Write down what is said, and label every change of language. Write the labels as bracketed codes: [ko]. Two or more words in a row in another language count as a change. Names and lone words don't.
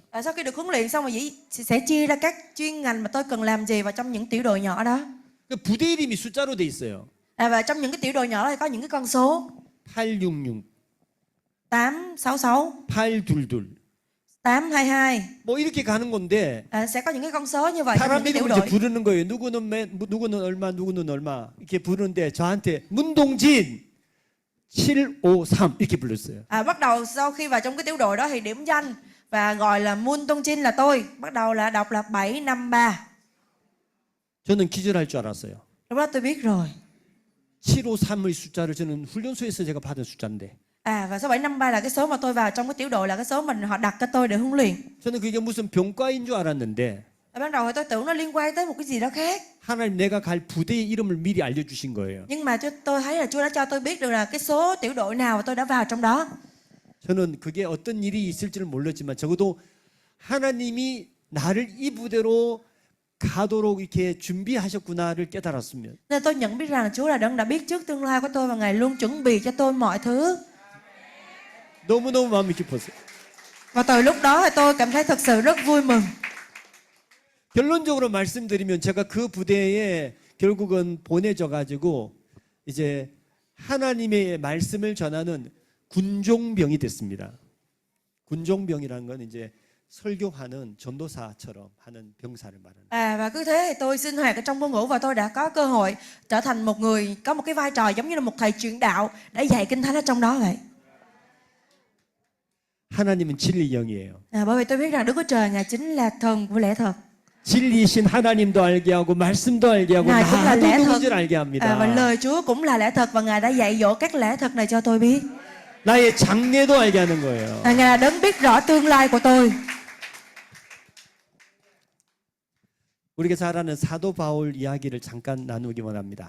[vi] Sau khi được huấn luyện xong rồi sẽ chia ra các chuyên ngành mà tôi cần làm gì vào trong những tiểu đội nhỏ đó. [ko] 그 부대 이름이 숫자로 돼 있어요. [vi] Và trong những cái tiểu đội nhỏ đó có những cái con số 866, 866, 822. 822. [ko] 뭐 이렇게 가는 건데 [vi] Sẽ có những cái con số như vậy trong [ko] 사람 [vi] những cái tiểu [ko] 이름을 이제 [vi] đội. [ko] 부르는 거예요. 누구는 얼마, 누구는 얼마 이렇게 부르는데 저한테 문동진 753 이렇게 불렀어요. [vi] Bắt đầu sau khi vào trong cái tiểu đội đó thì điểm danh và gọi là Moon Tông Trinh là tôi. Bắt đầu là đọc là 753. [ko] 저는 기절할 줄 알았어요. [vi] Lúc đó tôi biết rồi. [ko] 753의 숫자를 저는 훈련소에서 제가 받은 숫자인데 [vi] Và số 753 là cái số mà tôi vào trong cái tiểu đội, là cái số mình họ đặt cho tôi để huấn luyện. [ko] 저는 그게 무슨 병과인 줄 알았는데 [vi] Ban đầu thì tôi tưởng nó liên quan tới một cái gì đó khác. [ko] 하나님 내가 갈 부대의 이름을 미리 알려주신 거예요. [vi] Nhưng mà tôi thấy là Chúa đã cho tôi biết được là cái số tiểu đội nào và tôi đã vào trong đó. [ko] 저는 그게 어떤 일이 있을지는 몰랐지만 적어도 하나님이 나를 이 부대로 가도록 이렇게 준비하셨구나를 깨달았습니다. [vi] Nên tôi nhận biết rằng là Chúa là đấng đã biết trước tương lai của tôi và Ngài luôn chuẩn bị cho tôi mọi thứ. [ko] 너무너무 마음이 깊었어요. [vi] Và từ lúc đó thì tôi cảm thấy thật sự rất vui mừng. [ko] 결론적으로 말씀드리면 제가 그 부대에 결국은 보내져 가지고 이제 하나님의 말씀을 전하는 군종병이 됐습니다. 군종병이라는 건 이제 설교하는 전도사처럼 하는 병사를 말하는. [vi] Và cứ thế thì tôi sinh hoạt ở trong quân ngũ và tôi đã có cơ hội trở thành một người có một cái vai trò giống như là một thầy truyền đạo để dạy kinh thánh ở trong đó vậy. [ko] 하나님은 진리 영이에요. [vi] Bởi vì tôi biết rằng Đức Chúa Trời Ngài chính là thần của lẽ thật. [ko] 진리이신 하나님도 알게 하고 말씀도 알게 하고 [vi] Ngài cũng là [ko] 나도 [vi] lẽ thật. [ko] 누군지를 알게 [vi] Và [ko] 합니다. [vi] lời Chúa cũng là lẽ thật và Ngài đã dạy dỗ các lẽ thật này cho tôi biết. [ko] 나의 장래도 알게 하는 거예요. [vi] Ngài là đấng biết rõ tương lai của tôi. [ko] 우리가 잘 아는 사도 바울 이야기를 잠깐 나누기 원합니다.